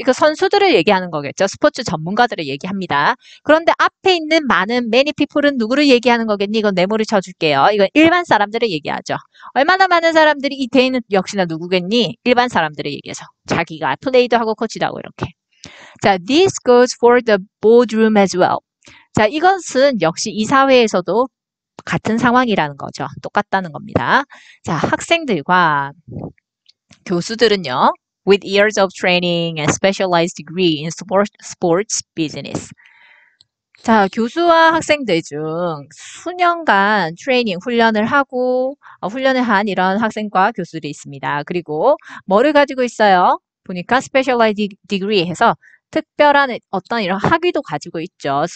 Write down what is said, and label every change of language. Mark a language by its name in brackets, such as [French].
[Korean] 이거 선수들을 얘기하는 거겠죠. 스포츠 전문가들을 얘기합니다. 그런데 앞에 있는 많은 [English] many people [Korean] 은 누구를 얘기하는 거겠니? 이건 네모를 쳐줄게요. 이건 일반 사람들을 얘기하죠. 얼마나 많은 사람들이 이 대인은 역시나 누구겠니? 일반 사람들을 얘기해서. 자기가 플레이도 하고 코치도 하고 이렇게. [English] 자, this goes for the boardroom as well. [Korean] 자, 이것은 역시 이 사회에서도 같은 상황이라는 거죠. 똑같다는 겁니다. 자, 학생들과 교수들은요, [English] with years of training and specialized degree in sports business. [Korean] 자, 교수와 학생들 중 수년간 트레이닝, 훈련을 한 이런 학생과 교수들이 있습니다. 그리고 뭐를 가지고 있어요? 보니까 specialized degree 해서 특별한 어떤 이런 학위도 가지고 있죠.